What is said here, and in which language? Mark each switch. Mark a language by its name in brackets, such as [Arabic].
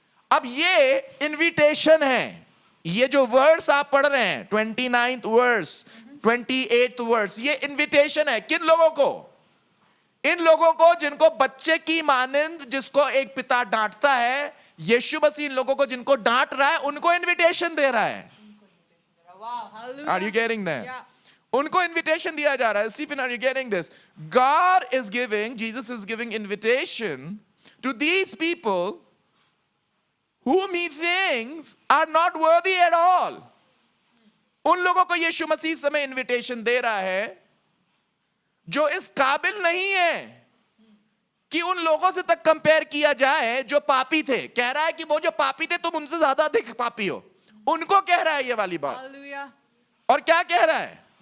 [Hindi] अब ये इन्विटेशन है, ये जो वर्ड्स आप पढ़ रहे हैं, 29th वर्स, 28th वर्स, ये इन्विटेशन है किन लोगों को? इन लोगों को जिनको बच्चे की मानिंद, जिसको एक पिता डांटता है, यीशु मसीह इन लोगों को जिनको डांट रहा है उनको इन्विटेशन दे रहा है। [English] Are you getting that? [Hindi] उनको इन्विटेशन दिया जा रहा है। [English] Stephen, are you getting this? God is giving, Jesus is giving invitation to these people whom he thinks are not worthy at all. [Hindi] उन लोगों को यीशु मसीह समय इन्विटेशन दे रहा है जो इस काबिल नहीं है कि उन लोगों से तक कंपेयर किया जाए जो पापी थे। कह रहा है कि वो जो पापी थे तुम उनसे ज्यादा अधिक पापी हो, उनको कह रहा है ये वाली बात। और क्या कह रहा है?